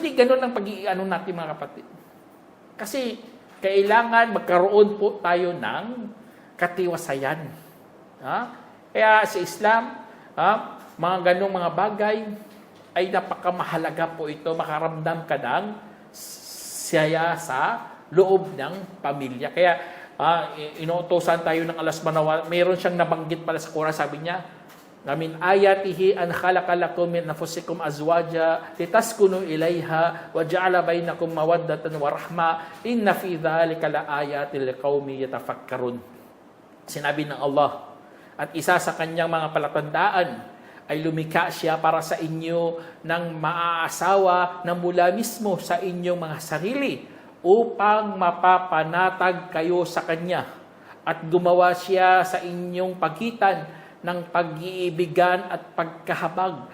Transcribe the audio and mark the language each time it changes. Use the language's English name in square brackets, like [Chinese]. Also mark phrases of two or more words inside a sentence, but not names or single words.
[Filipino] Hindi ganun ang pag-iano natin, mga kapatid. Kasi kailangan magkaroon po tayo ng katiwasayan. Kaya sa Islam, mga ganung mga bagay ay napakamahalaga po ito. Makaramdam ka ng saya sa loob ng pamilya. Kaya inuutosan tayo ng [Arabic] الله سبحانه وتعالى. [Filipino] Mayroon siyang nabanggit pala sa Quran, sabi niya, [Arabic] من آياته أن خلق لكم من أنفسكم أزواجا لتسكنوا إليها وجعل بينكم مودة ورحمة إن في ذلك لآيات لقوم يتفكرون. [Filipino] Sinabi ng Allah, at isa sa kanyang mga palatandaan ay lumikha siya para sa inyo ng maaasawa na mula mismo sa inyong mga sarili upang mapapanatag kayo sa kanya, at gumawa siya sa inyong pagitan ng pag-iibigan at pagkahabag.